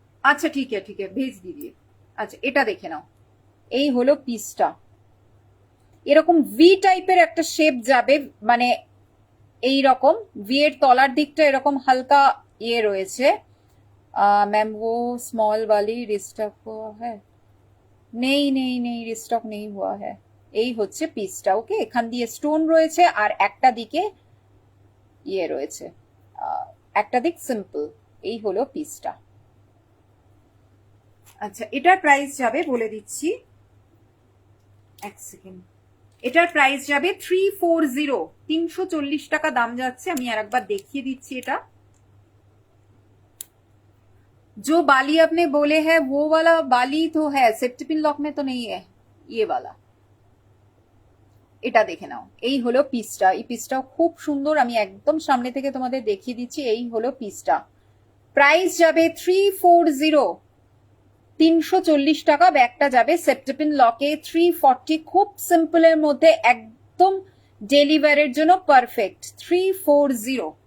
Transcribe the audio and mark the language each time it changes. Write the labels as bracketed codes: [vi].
[bn] আচ্ছা ঠিক আছে [hi] भेज दीजिए। [bn] আচ্ছা এটা দেখে নাও, এই হলো পিসটা। এরকম ভি টাইপের একটা শেপ যাবে, মানে এই রকম ভি এর তলার দিকটা এরকম হালকা ইয়ে রয়েছে, [hi] मैम वो स्मॉल वाली रिस्टॉक हुआ है? নেই নেই নেই, রিস্টক নেই হুয়া হ্যায়। [bn] এই হচ্ছে পিসটা। ওকে, এখান দিয়ে স্টোন রয়েছে আর একটা দিকে ইয়ে রয়েছে, একটা দিক সিম্পল। এই হলো পিসটা। আচ্ছা, এটার প্রাইস যাবে বলে দিচ্ছি, এক সেকেন্ড। এটার প্রাইস যাবে 340, 340 টাকা দাম যাচ্ছে। আমি আর একবার দেখিয়ে দিচ্ছি। [hi] এটা जो बाली आपने बोले है वो वाला बाली तो है, सेफ्टी पिन लॉक में तो नहीं है ये वाला। [bn] এটা দেখে নাও। এই হলো পিসটা। এই পিসটাও খুব সুন্দর, আমি একদম সামনে থেকে তোমাদের দেখিয়ে দিচ্ছি। এই হলো পিসটা। প্রাইস যাবে 340, 340 টাকা। ব্যাগটা যাবে সেপ্টেপিন লকে 340। খুব সিম্পলের মধ্যে একদম ডেলিভারের জন্য পারফেক্ট 340।